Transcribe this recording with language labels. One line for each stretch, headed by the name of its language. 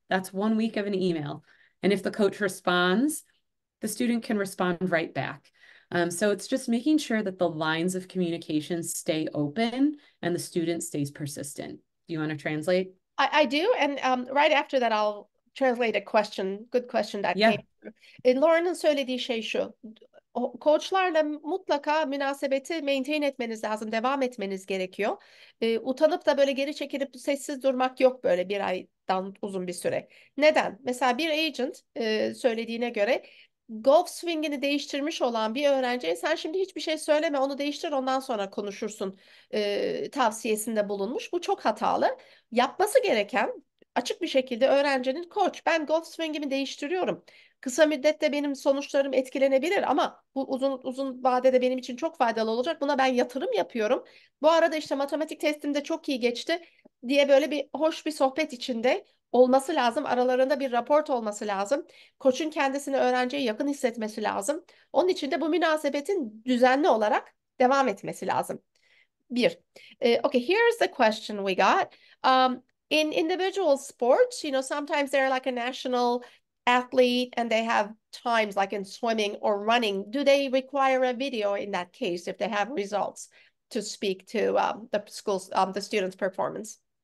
English: That's 1 week of an email. And if the coach responds, the student can respond right back. So it's just making sure that the lines of communication stay open and the student stays persistent. Do you want to translate? I do, and right after that I'll translate a question, good question that Yeah. came through.
Turkish: Lauren'ın söylediği şey şu: koçlarla mutlaka münasebeti maintain etmeniz lazım, devam etmeniz gerekiyor. Utanıp da böyle geri çekilip sessiz durmak yok böyle bir aydan uzun bir süre. Neden? Mesela bir agent söylediğine göre golf swingini değiştirmiş olan bir öğrenciye sen şimdi hiçbir şey söyleme, onu değiştir, ondan sonra konuşursun tavsiyesinde bulunmuş. Bu çok hatalı. Yapması gereken, açık bir şekilde öğrencinin koç ben golf swingimi değiştiriyorum. Kısa müddette benim sonuçlarım etkilenebilir ama bu uzun uzun vadede benim için çok faydalı olacak. Buna ben yatırım yapıyorum. Bu arada işte matematik testimde çok iyi geçti diye böyle bir hoş bir sohbet içinde olması lazım. Aralarında bir raport olması lazım. Koçun kendisini öğrenciye yakın hissetmesi lazım. Onun için de bu münasebetin düzenli olarak devam etmesi lazım. Bir.
English: Okay, here's the question we got. In individual sports, sometimes they're like a national athlete and they have times like in swimming or running. Do they require a video in that case if they have results to speak to the school's the student's performance?